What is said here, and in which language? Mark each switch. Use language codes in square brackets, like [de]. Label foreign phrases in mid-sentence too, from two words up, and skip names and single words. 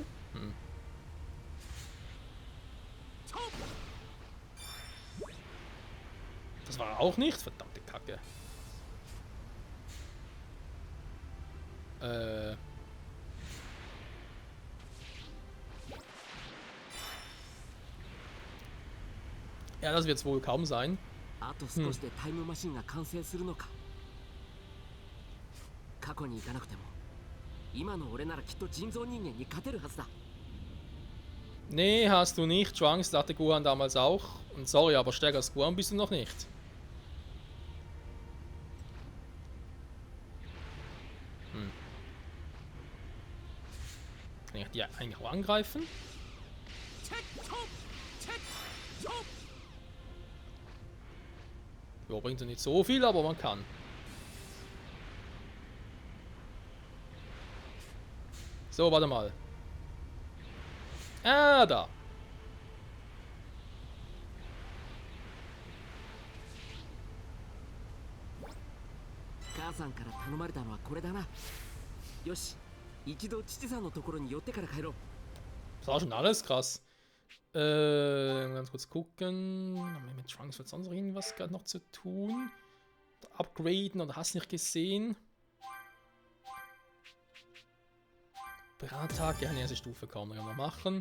[de] Hm. Das war er auch nicht. Verdammte Kacke. Ja, das wird es wohl kaum sein. [ja] あと少しでタイムマシンが完成するのか。過去に行かなくても今の俺ならきっと人造人間に勝てるはずだ。 [de] Nee, hast du nicht. Trunks dachte Gohan damals auch. Und sorry, aber stärker als Gohan bist du noch nicht. Kann ich die eigentlich auch angreifen? Ja, bringt ja nicht so viel, aber man kann. So, warte mal. Ah, da. [ja] 母さんから頼まれたのはこれだな。よし一度父さんのところに寄ってから帰ろう。 [de] Das war schon alles krass. Ganz kurz gucken. Haben wir mit Trunks wird sonst noch irgendwas gerade noch zu tun? Upgraden oder hast du nicht gesehen? Berattag, ja, erste Stufe kann man ja mal machen.